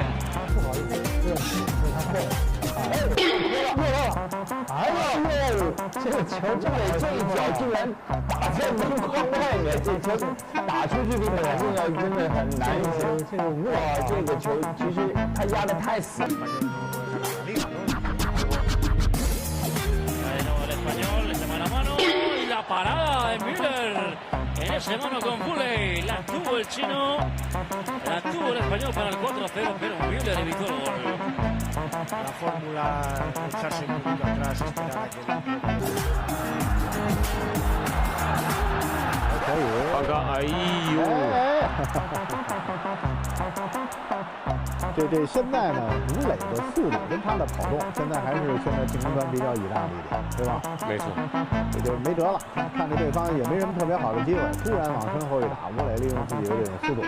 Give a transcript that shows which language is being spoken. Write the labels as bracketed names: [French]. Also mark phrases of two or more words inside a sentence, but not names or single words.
[Chinese] 不好意思，对，被他扣了。哎呦，这个球这一脚竟然打在门框外面，这球打出去比打进要真的很难一些。这个哇，这个球其实他压得太死。 [Spanish] La parada de Müller en ese mano con Fuley, la tuvo el chino, la tuvo el español para el 4-0, pero Müller evitó el gol. La fórmula echarse un poquito atrás, esperar a que [Chinese] 刚刚，哎呦！这现在呢，吴磊的速度跟他的跑动，现在还是现在进攻端比较倚仗的一点，对吧？没错，这就没辙了，看着对方也没什么特别好的机会，突然往身后一打，吴磊利用自己的这种速度，